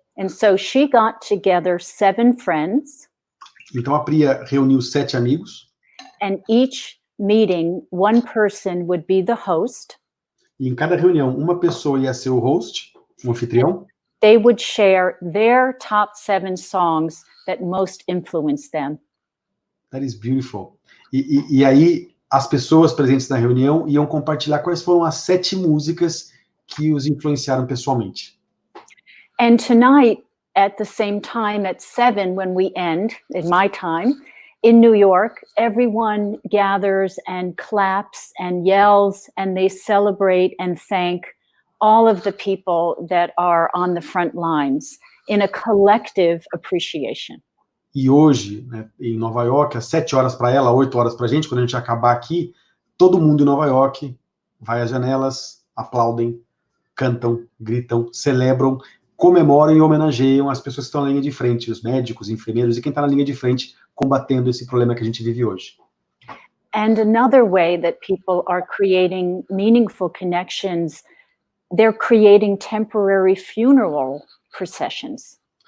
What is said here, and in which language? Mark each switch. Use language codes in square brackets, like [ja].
[en] And so she got together 7 friends. [pt] Então a Priya reuniu 7 amigos. [en] And each meeting, one person would be the host. [pt] E em cada reunião, uma pessoa ia ser o host, o anfitrião. [en] They would share their top 7 songs that most influenced them. That is beautiful. [pt] E aí as pessoas presentes na reunião iam compartilhar quais foram as 7 músicas que os influenciaram pessoalmente. [en] And tonight, at the same time, at 7, when we end, in my time, in New York, everyone gathers and claps and yells, and they celebrate and thank all of the people that are on the front lines in a collective appreciation. [pt] E hoje, né, em Nova York, às 7 horas para ela, 8 horas para a gente, quando a gente acabar aqui, todo mundo em Nova York vai às janelas, aplaudem, cantam, gritam, celebram, comemoram e homenageiam as pessoas que estão na linha de frente, os médicos, enfermeiros e quem está na linha de frente combatendo esse problema que a gente vive hoje. [en] And another way that people are creating meaningful connections, they're creating temporary funeral processions.